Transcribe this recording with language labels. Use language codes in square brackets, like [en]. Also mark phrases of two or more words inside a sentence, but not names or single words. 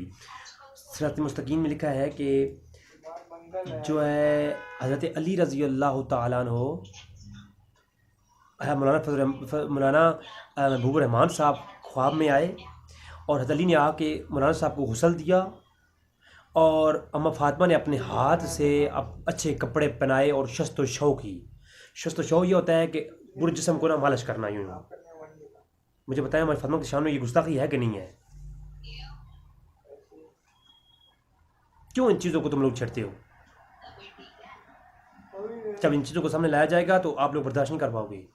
[ur] صراط مستقیم میں لکھا ہے کہ جو ہے حضرت علی رضی اللہ تعالیٰ عنہ، مولانا محبوب الرحمان صاحب خواب میں آئے اور حضرت علی نے آ کے مولانا صاحب کو غسل دیا اور اماں فاطمہ نے اپنے ہاتھ سے اچھے کپڑے پہنائے اور شست و شو کی. شست و شو یہ ہوتا ہے کہ پورے جسم کو نا مالش کرنا. یوں مجھے بتائیں ہماری فاطمہ کے شان میں یہ گستاخی ہے کہ نہیں ہے؟ کیوں ان چیزوں کو تم لوگ چھڑتے ہو؟ جب ان چیزوں کو سامنے لایا جائے گا تو آپ لوگ برداشت نہیں کر پاؤ گے.